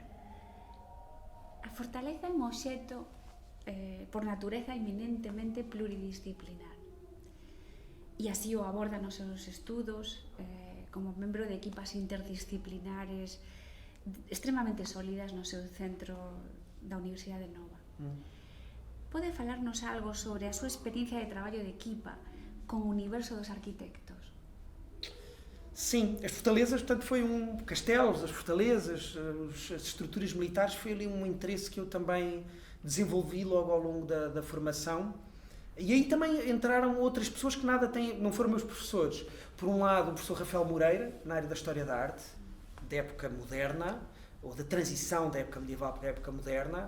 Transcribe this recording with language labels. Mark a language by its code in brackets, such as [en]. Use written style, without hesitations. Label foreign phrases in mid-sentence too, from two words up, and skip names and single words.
[pt] A fortaleza é um objeto por natureza eminentemente pluridisciplinar. [gl] E así o aborda nos seus estudos como membro de equipas interdisciplinares extremamente sólidas no seu centro da Universidade Nova. Pode falarnos algo sobre a súa experiencia de traballo de equipa con o universo dos arquitectos? [pt] Sim, as fortalezas, portanto, foi castelos, as fortalezas, as estruturas militares, foi ali um interesse que eu também desenvolvi logo ao longo da formação. E aí também entraram outras pessoas que não foram meus professores. Por um lado, o professor Rafael Moreira, na área da História da Arte, da época moderna, ou da transição da época medieval para a época moderna.